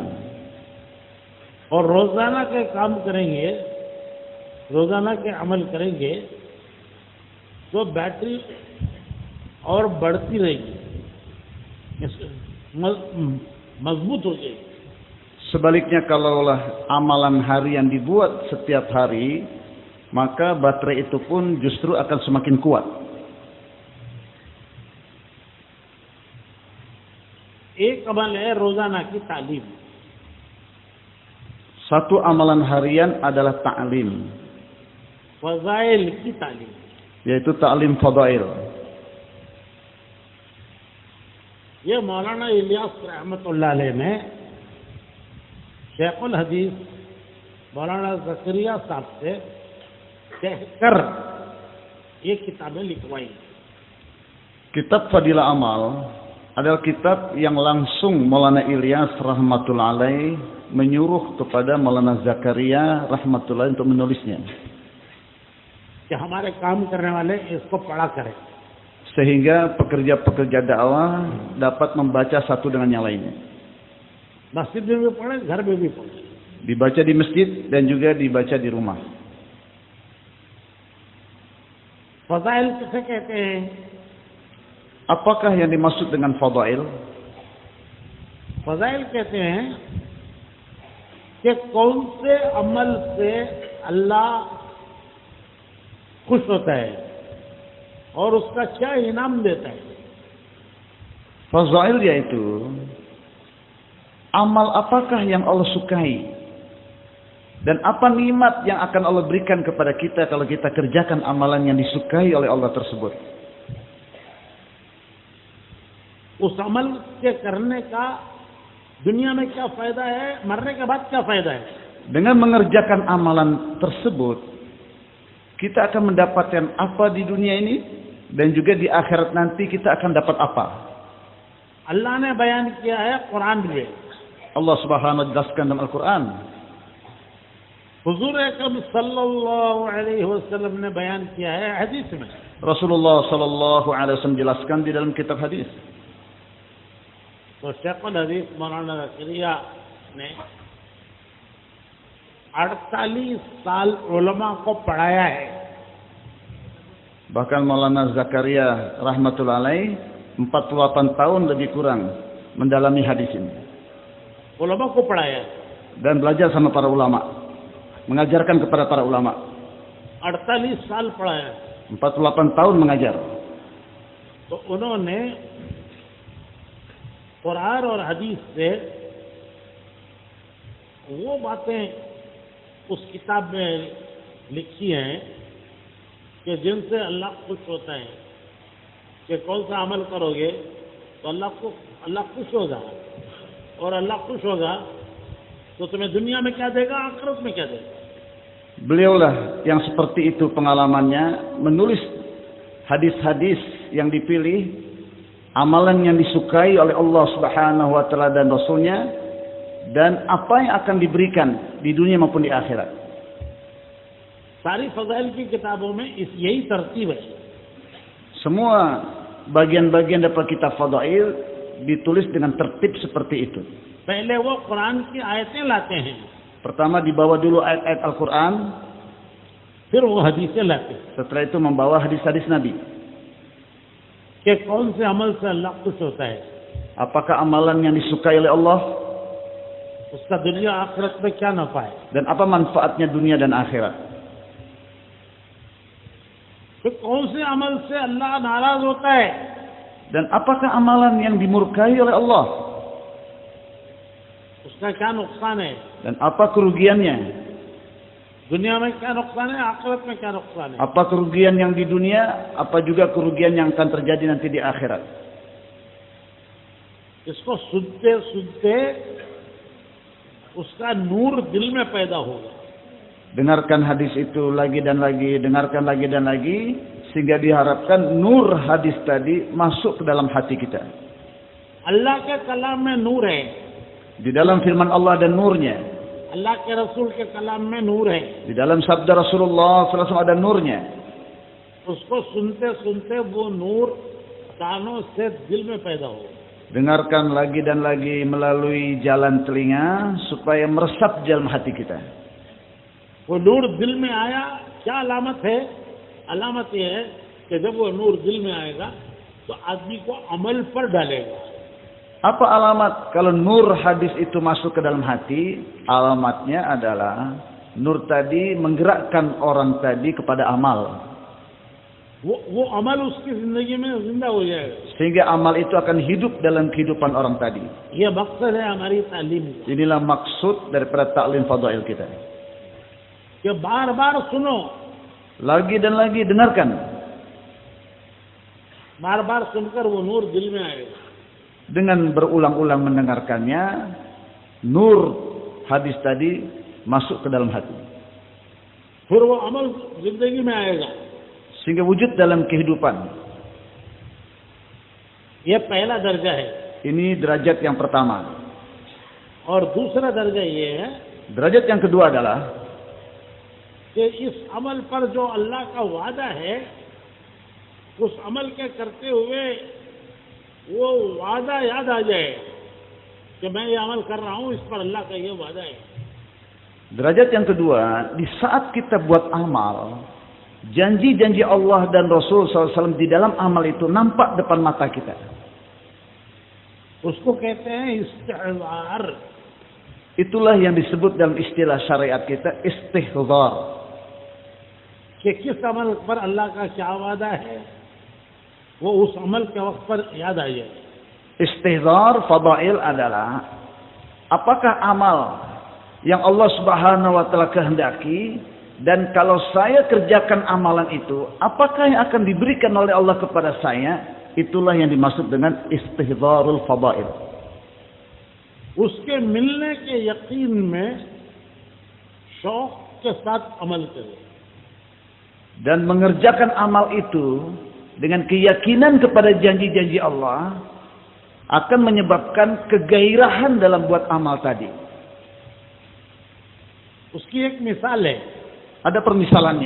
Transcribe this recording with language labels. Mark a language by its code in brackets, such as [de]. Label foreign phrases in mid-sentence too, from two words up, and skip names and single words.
[hi] और रोजाना के काम करेंगे, रोजाना के अमल करेंगे तो बैटरी और बढ़ती रहेगी, मजबूत हो जाएगी. [id] Sebaliknya kalaulah amalan harian dibuat setiap hari, maka baterai itu pun justru akan semakin kuat. [hi] एक अमल है रोजाना की तालीम. [id] Satu amalan harian adalah ta'lim, [hi] फजाइल की तालीम. [id] yaitu ta'lim fadail. [hi] ये मौलाना इलियास [ar] رحمة الله عليه [hi] ने शेखुल हदीस मौलाना ज़करिया साहब से कहकर ये किताबें लिखवाई. [id] Kitab Fadilah Amal adalah kitab yang langsung Maulana Ilyas [ar] رحمة الله عليه [id] menyuruh kepada Maulana Zakaria rahmatullah untuk menulisnya. [hi] कि हमारे काम करने वाले इसको पढ़ा करें. [id] Sehingga pekerja-pekerja dakwah dapat membaca satu dengan yang lainnya. [hi] मस्जिद में भी पढ़े, घर में भी पढ़े. [id] Dibaca di masjid dan juga dibaca di rumah. [hi] फजाइल किसे कहते हैं? [id] Apakah yang dimaksud dengan fadail? [hi] फजाइल कहते हैं कि कौन से अमल से अल्लाह खुश होता है और उसका क्या इनाम देता है. [id] Fadail yaitu amal apakah yang Allah sukai dan apa nikmat yang akan Allah berikan kepada kita kalau kita kerjakan amalan yang disukai oleh Allah tersebut. [hi] उस अमल के करने का दुनिया में क्या फायदा है, मरने के बाद क्या फायदा है. [id] Dengan mengerjakan amalan tersebut, kita akan mendapatkan apa di dunia ini dan juga di akhirat nanti kita akan dapat apa. [hi] अल्लाह ने बयान किया है कुरान में. [id] Allah [ar] سبحانه وتعالى [id] jelaskan dalam Al-Qur'an. [hi] हुजूर अकरम [ar] صلى الله عليه وسلم [hi] ने बयान किया है हदीस में. [id] Rasulullah [ar] صلى الله عليه وسلم [id] jelaskan di dalam kitab hadis. [hi] तो शेखुल हदीस मौलाना ज़करिया ने 48 साल उलमा को पढ़ाया है. [id] Bahkan Maulana Zakaria [ar] رحمة الله عليه [id] 48 tahun lebih kurang mendalami hadis ini [hi] उलमा को पढ़ाया है. [id] dan belajar sama para ulama, mengajarkan kepada para ulama. [hi] 48 साल पढ़ाया है. [id] 48 tahun mengajar. [hi] तो उन्होंने कुरान और हदीस से वो बातें उस किताब में लिखी हैं कि जिनसे अल्लाह खुश होता है कि कौन सा अमल करोगे तो अल्लाह खुश होगा, और अल्लाह खुश होगा तो तुम्हें दुनिया में क्या देगा, आखिरत में क्या देगा. [id] Beliaulah yang seperti itu pengalamannya menulis hadis-hadis yang dipilih, amalan yang disukai oleh Allah [ar] سبحانه وتعالى [id] dan Rasulnya, dan apa yang akan diberikan di dunia maupun di akhirat. [hi] सारी फजाइल की किताबों में यही तरतीब है. [id] Semua bagian-bagian dalam kitab fadail ditulis dengan tertib seperti itu. [hi] पहले वो कुरान की आयतें लाते हैं, [id] Pertama dibawa dulu ayat-ayat Al-Quran, [hi] फिर वो हदीसें लाते हैं [id] setelah itu membawa hadis-hadis Nabi. [hi] कि कौन से अमल से अल्लाह खुश होता है, [id] Apakah amalan yang disukai oleh Allah [hi] उसका दुनिया आखिरत में क्या नफा है. [id] dan apa manfaatnya dunia dan akhirat. [hi] तो कौन से अमल से अल्लाह नाराज होता है, [id] Dan apakah amalan yang dimurkai oleh Allah [hi] उसका क्या नुकसान है, [id] dan apa kerugiannya. [hi] दुनिया में क्या नुकसान है, आखिरत में क्या नुकसान है. [id] Apa kerugian yang di dunia, apa juga kerugian yang akan terjadi nanti di akhirat. [hi] इसको सुनते सुनते उसका नूर दिल में पैदा होगा. [id] Dengarkan hadis itu lagi dan lagi, dengarkan lagi dan lagi, sehingga diharapkan nur hadis tadi masuk ke dalam hati kita. [hi] अल्लाह के कलाम में नूर है, [id] Di dalam firman Allah dan nurnya. [hi] अल्लाह के रसूल के कलाम में नूर है. [id] Di dalam sabda Rasulullah SAW ada nurnya. [hi] उसको सुनते सुनते वो नूर कानों से दिल में पैदा होगा. [id] Dengarkan lagi dan lagi melalui jalan telinga supaya meresap dalam hati kita. [hi] वो नूर दिल में आया, क्या अलामत है? अलामत ये है कि जब वो नूर दिल में आएगा तो आदमी को अमल पर डालेगा. [id] Apa alamat kalau nur hadis itu masuk ke dalam hati? Alamatnya adalah nur tadi menggerakkan orang tadi kepada amal. [hi] वो अमल उसकी जिंदगी में जिंदा हो जाएगा. [id] Sehingga amal itu akan hidup dalam kehidupan orang tadi. [hi] ये मकसद है हमारी तालीम का. [id] Inilah maksud daripada taklim fadail kita. [hi] कि बार बार सुनो, [id] Lagi dan lagi dengarkan. [hi] बार बार सुनकर वो नूर दिल में आएगा. [id] Dengan berulang-ulang mendengarkannya, nur hadis tadi masuk ke dalam hati. [hi] फिर वो अमल जिंदगी में आएगा. [id] Sehingga wujud dalam kehidupan. [hi] ये पहला दर्जा है. [id] Ini derajat yang pertama. [hi] और दूसरा दर्जा ये है [id] Derajat yang kedua adalah [hi] कि इस अमल पर जो अल्लाह का वादा है, उस अमल के करते हुए वो वादा याद आ जाए कि मैं ये अमल कर रहा हूँ, इस पर अल्लाह का ये वादा है. [id] derajat yang kedua, di saat kita buat amal, janji-janji Allah dan Rasul SAW di dalam amal itu nampak depan mata kita. [hi] उसको कहते हैं इस्तिहज़ार. [id] Itulah yang disebut dalam istilah syariat kita istihzar. [hi] कि किस अमल पर अल्लाह का क्या वादा है, वो उस अमल के वक्त पर याद आ जाए. [id] Istihzar fadail adalah apakah amal yang Allah [ar] سبحانه وتعالى [id] kehendaki, dan kalau saya kerjakan amalan itu, apakah yang akan diberikan oleh Allah kepada saya? Itulah yang dimaksud dengan istihzarul fadail. [hi] उसके मिलने के यकीन में शौक के साथ अमल करें. [id] Dan mengerjakan amal itu dengan keyakinan kepada janji-janji Allah akan menyebabkan kegairahan dalam buat amal tadi. [hi] उसकी एक मिसाल है [id] Ada permisalannya